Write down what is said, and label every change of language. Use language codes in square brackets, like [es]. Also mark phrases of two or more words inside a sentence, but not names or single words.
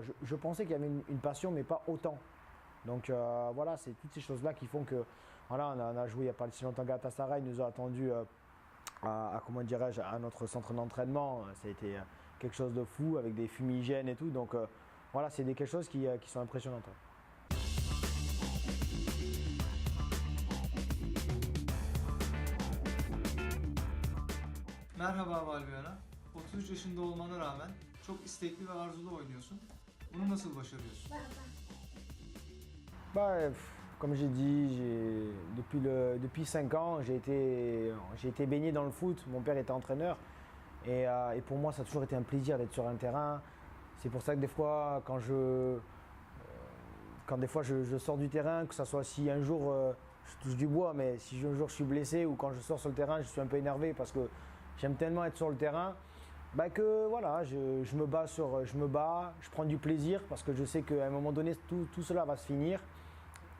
[fr] Je pensais qu'il y avait une passion, mais pas autant. Donc voilà, c'est toutes ces choses-là qui font que, voilà, on a joué il n'y a pas si longtemps, Galatasaray nous a attendus comment dirais-je, à notre centre d'entraînement. Ça a été quelque chose de fou avec des fumigènes et tout. Donc voilà, c'est quelque choses qui sont impressionnantes. [tr] Merhaba Valbuena. 33 yaşında olmana rağmen çok istekli ve arzulu oynuyorsun. Bunu nasıl başarıyorsun? [fr] Comme j'ai dit, depuis 5 ans, j'ai été baigné dans le foot. Mon père était entraîneur. Et pour moi, ça a toujours été un plaisir d'être sur un terrain. C'est pour ça que des fois, quand je sors du terrain, que ce soit si un jour je touche du bois, mais si un jour je suis blessé ou quand je sors sur le terrain, je suis un peu énervé parce que j'aime tellement être sur le terrain, que voilà, je me bats, je prends du plaisir parce que je sais qu'à un moment donné, tout cela va se finir.